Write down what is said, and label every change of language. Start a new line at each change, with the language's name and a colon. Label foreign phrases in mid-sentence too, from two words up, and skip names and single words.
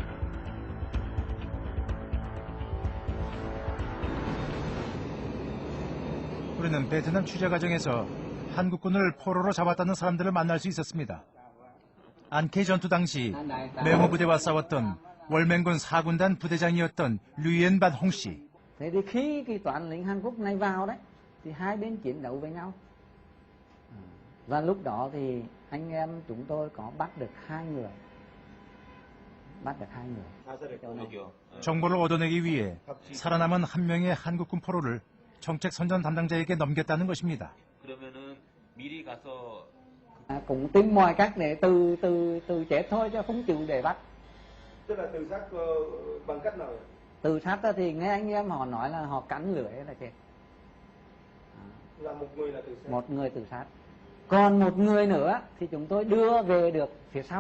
Korean: 우리는 베트남 취재 과정에서 한국군을 포로로 잡았다는 사람들을 만날 수 있었습니다. 안케 전투 당시 메모부대와 싸웠던 월맹군 4군단 부대장이었던 Luyện Ban Hong Sĩ.
Vietnamese: Thế thì khi cái toán lính Hàn Quốc này vào đấy, thì hai bên chiến đấu với nhau. Và lúc đó thì anh em chúng tôi có bắt được 2 người.
Korean: 정보를 얻어내기 위해 살아남은 한 명의 한국군 포로를 정책 선전 담당자에게 넘겼다는 것입니다. 그러면은 미리 가서
Vietnamese: cũng tìm mọi cách để từ chết thôi chứ không chịu để bắt. Tức là tự sát bằng cách nào? Tự sát thì nghe anh em họ nói là họ cắn lưỡi là chết. Là một người là tự sát. Một người tự sát. Còn một người nữa thì chúng tôi đưa về được phía sau.